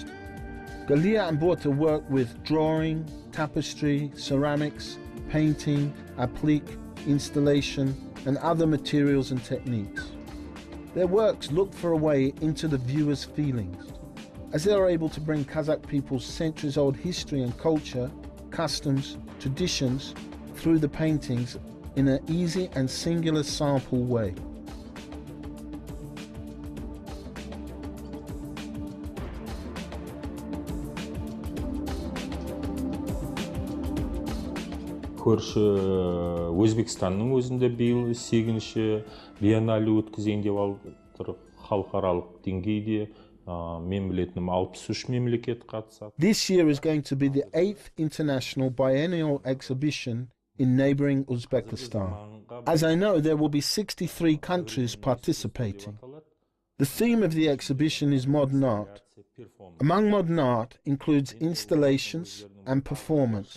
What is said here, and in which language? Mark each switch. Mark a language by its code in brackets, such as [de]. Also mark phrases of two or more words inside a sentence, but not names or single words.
[en] Galia and Borta work with drawing, tapestry, ceramics, painting, applique, installation, and other materials and techniques. Their works look for a way into the viewer's feelings, as they are able to bring Kazakh people's centuries-old history and culture, customs, traditions through the paintings in an easy and singular sample way. [kk] Көрші Өзбекстанның өзінде биыл 8-ші биеннале өткізейін деп отыр. Халықаралық деңгейде мен білетінім 63 мемлекет қатысады. [en] This year is going to be the 8th international biennial exhibition in neighboring Uzbekistan. As I know, there will be 63 countries participating. The theme of the exhibition is modern art. Among modern art includes installations and performance.